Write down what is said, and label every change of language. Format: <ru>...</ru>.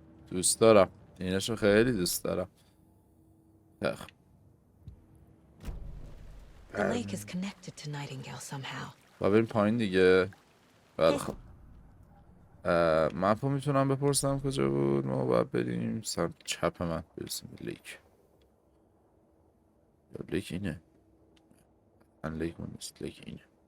<fa>دوست دارم اینشو خیلی دوست دارم. خب</fa> <en>The lake is connected to Nightingale somehow.</en> <fa>با بریم پایین دیگه. بله خب مپو میتونم بپرسم کجا بود؟ ما باید بریم سمت چپ من برسیم به لیک. یا لیک اینه؟ من لیک اون نیست، لیک اینه.</fa>